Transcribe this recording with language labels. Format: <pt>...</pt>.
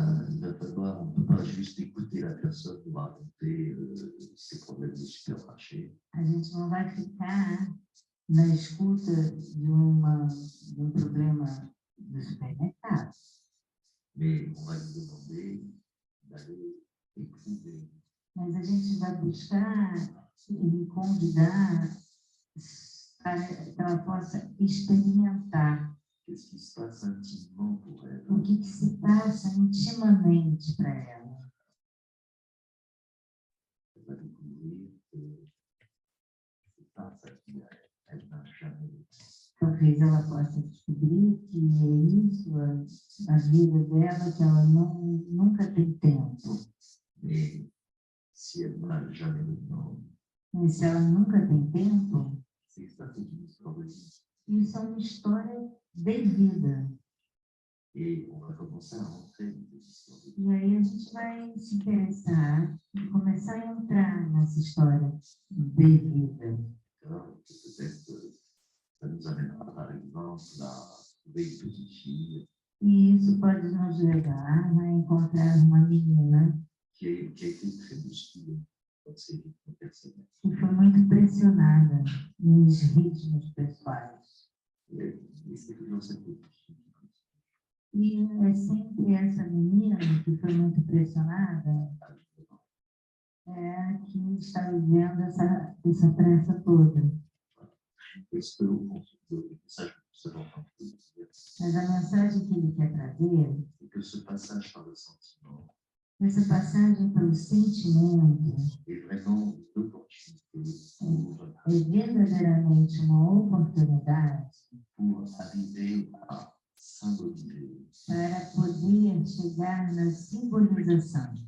<fr>il va falloir, on ne peut pas juste écouter la personne nous raconter ses problèmes de</fr> <pt>gente não vai ficar na escuta de um problema do supermercado.</pt> <fr>Mais on va lui demander d'aller éprouver</fr> <pt>Mas a gente vai buscar e convidar para que ela possa experimentar</pt> <fr>qu'est-ce qui se passe intimement pour elle.</fr> <pt>o que se passa intimamente para ela.</pt> <fr>Elle va découvrir que c'est pas ça qu'elle n'a jamais vécu.</fr> <pt>Talvez ela possa descobrir que é isso, a vida dela, que ela nunca tem tempo.</pt> <fr>Mais si elle n'a jamais le temps,</fr> <pt>Mas se ela nunca tem tempo,</pt> <fr>c'est que ça, c'est une histoire de vie.</fr> <pt>isso é uma história de vida.</pt> <fr>Et on va commencer à rentrer dans cette histoire de vie.</fr> <pt>E aí a gente vai se interessar e começar a entrar nessa história de vida.</pt> <fr>Alors, peut-être ça nous amènera par exemple à trouver une petite fille</fr> <pt>E isso pode nos levar a encontrar uma menina</pt> <fr>qui a été très bousculée dans ses rythmes personnels.</fr> <pt>que foi muito pressionada nos ritmos pessoais.</pt> <fr>Et c'est toujours cette petite fille qui continue</fr> <pt>E é sempre essa menina que foi muito pressionada</pt> <fr>à vivre.</fr> <pt>que está vivendo essa pressa toda.</pt> <fr>Est-ce que le message que nous avons entendu dire,</fr> <pt>Mas a mensagem que ele quer trazer,</pt> <fr>c'est que ce passage par le sentiment</fr> <pt>essa passagem pelo sentimento,</pt> <fr>est vraiment une opportunité</fr> <pt>é verdadeiramente uma oportunidade</pt> <fr>pour arriver à symboliser</fr> <pt>para poder chegar na simbolização</pt>